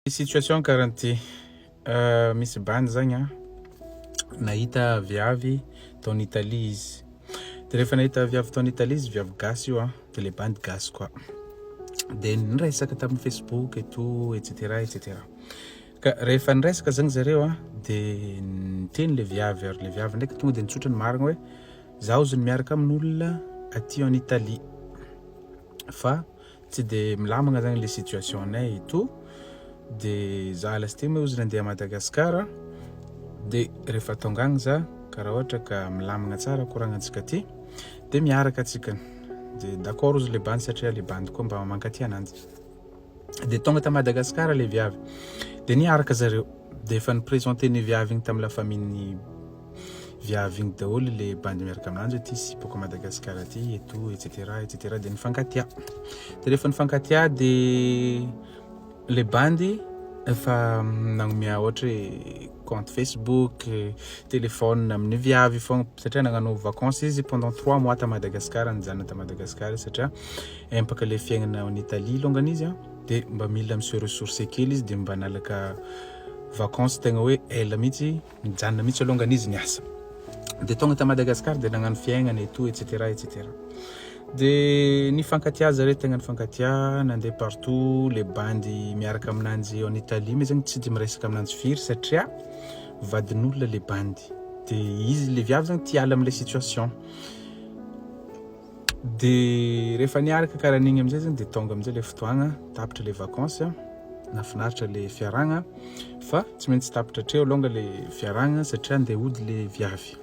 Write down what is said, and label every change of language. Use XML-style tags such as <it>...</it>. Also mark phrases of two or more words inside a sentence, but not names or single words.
<mg>Situation karanty misy bandy zagny nahita viavy taon'ny Italie izy. De rehefa nahita viavy taon'ny Italie izy, viavy gasy io de le bandy gasy koa. De niresaka tamin'ny Facebook</mg> <fr>et tout etc etc.</fr> <mg>Ka rehefa niresaka zagny zareo de niteny le viavy ary le viavy ndraiky tonga de nitsotra ny marigna hoe zaho zony miaraka amin'olona aty</mg> <fr>en Italie</fr> <mg>fa tsy de milamagna zagny le situation nay</mg> <fr>et tout.</fr> <mg>De za lasty moa izy nandeha Madagasikara de rehefa tonga agny za karaha ohatra ka milamagna tsara koragnantsika ty de miaraka atsika. De d'accord izy le bandy satria le bandy koa mba mankaty ananjy. De tonga ta Madagasikara le viavy de niaraka zareo de efa niprésenter ny viavy igny tamin'ny</mg> <fr>la famille</fr> <mg>viavy igny daholo le bandy miaraka aminanjy ty sipako Madagasikara ty</mg> <fr>et tout etc etc</fr> <mg>de nifankatia. De rehefa nifankatia de le bandy efa nagnomea ohatra compte Facebook, téléphone amin'ny viavy fogna satria nagnano vacances izy</mg> <fr>pendant 3 mois</fr> <mg>ta Madagasikara, nijanona ta Madagasikara satria empaka le fiaignana</mg> <fr>en Italie</fr> <mg>longany izy de mba mila</mg> <fr>monsieur ressources</fr> <mg>kely izy de mba nalaka vacances tegna hoe ela mihitsy nijanona mihitsy longany izy niasa. De tonga ta Madagasikara de nagnano fiaignana</mg> <fr>et tout etc etc.</fr> <mg>De nifankatia zareo tegna nifankatia nandeha partout le bandy miaraka aminanjy</mg> <fr>en Italie</fr> <mg>mais zagny tsy de miresaka aminanjy firy satria vadin'olona le bandy de izy le viavy zagny tia ala am'le situation. De rehefa niaraka karaha an'igny am'zay zagny de tonga am'zay le fotoagna tapitra le vacances nafinaritra le fiaragna fa tsy maintsy tapitra treo longa le fiaragna satria andeha hody le viavy.</mg>